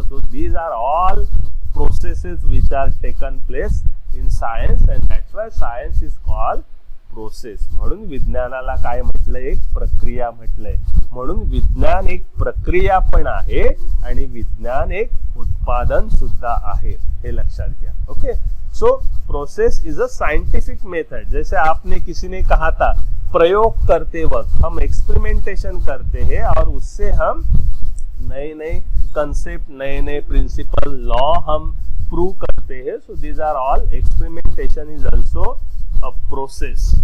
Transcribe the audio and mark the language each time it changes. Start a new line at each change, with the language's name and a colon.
English: So these are all processes which are taken place in science, and that's why science is called process.
Marathi: म्हणून विज्ञानाला काय म्हटलंय, एक प्रक्रिया म्हटलंय। म्हणून विज्ञान एक प्रक्रिया पण आहे आणि विज्ञान एक उत्पादन सुद्धा आहे, हे लक्षात घ्या।
English: Okay, so process is a scientific method.
Hindi: जैसे आपने किसी ने कहा था, प्रयोग करते वक्त हम एक्सपेरिमेंटेशन करते हैं और उससे हम नए नए कंसेप्ट, नए नए प्रिंसिपल, लॉ हम प्रूव करते हैं।
English: So these are all, experimentation is also a process.